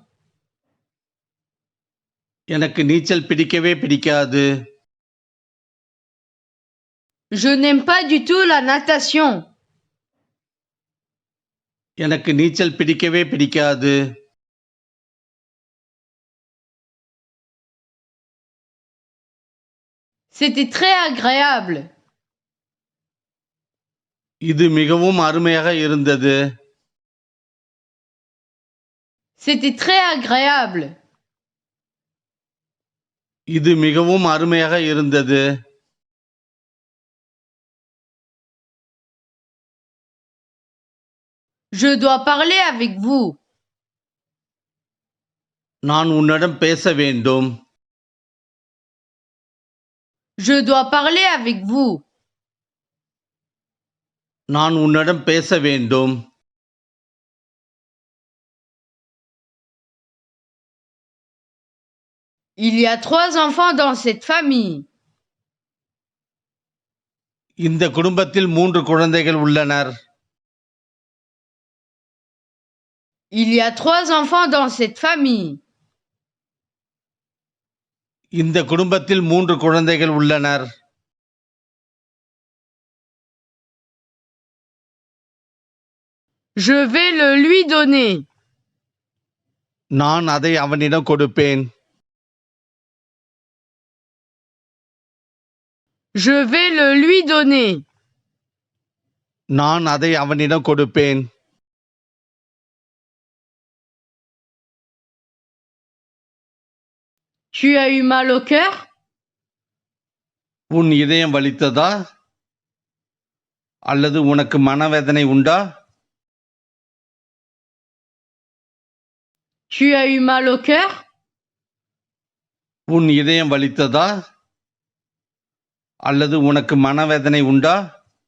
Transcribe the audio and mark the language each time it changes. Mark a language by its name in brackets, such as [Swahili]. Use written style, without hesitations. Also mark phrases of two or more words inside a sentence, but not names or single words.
[Tamil] எனக்கு நீச்சல் பிடிக்கவே பிடிக்காது. [French] Je n'aime pas du tout la natation. [Tamil] எனக்கு நீச்சல் பிடிக்கவே பிடிக்காது. [French] C'était très agréable. [Tamil] இது மிகவும் அருமையாக இருந்தது. [French] C'était très agréable. [Tamil] இது மிகவும் அருமையாக இருந்தது. [French] Je dois parler avec vous. [Tamil] நான் உன்னிடம் பேச வேண்டும். [French] Je dois parler avec vous. [Tamil] நான் உன்னிடம் பேச வேண்டும். [French] Il y a 3 enfants dans cette famille. [Tamil] இந்த குடும்பத்தில் 3 குழந்தைகள் உள்ளனர். [French] Il y a 3 enfants dans cette famille. [Tamil] இந்த குடும்பத்தில் 3 குழந்தைகள் உள்ளனர். [French] Je vais le lui donner. [Tamil] நான் அதை அவனிடம் கொடுப்பேன். [French] Je vais le lui donner. [Tamil] நான் அதை அவனிடம் கொடுப்பேன். [French] Tu as eu mal au cœur? [Tamil] உன் இதயம் வலித்ததா? அல்லது உனக்கு மனவேதனை உண்டா? [French] Tu as eu mal au cœur? [Tamil] உன் இதயம் வலித்ததா? அல்லது உனக்கு மனவேதனை உண்டா?